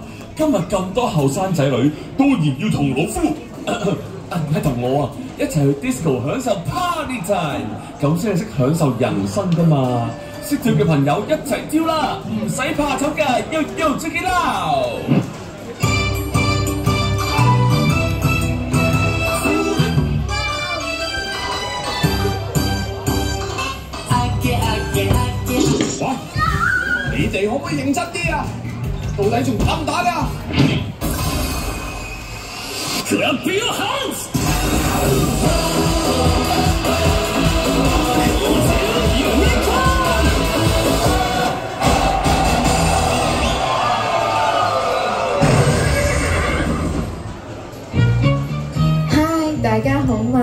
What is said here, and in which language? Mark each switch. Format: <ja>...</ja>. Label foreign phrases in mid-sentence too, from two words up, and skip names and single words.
<yue>今日咁多後生仔女當然要同老夫係同我啊一齊去 disco 享受</yue> <en>party time，</en> <yue>咁先係識享受人生噶嘛！識跳嘅朋友一齊跳啦，唔使怕醜㗎 ，</yue> <en>Yo check it out！</en> <yue>喂，你哋可唔可以認真啲啊？到底仲打唔打㗎？</yue> <en>Clap your hands！</en> <yue>大家好嘛？</yue>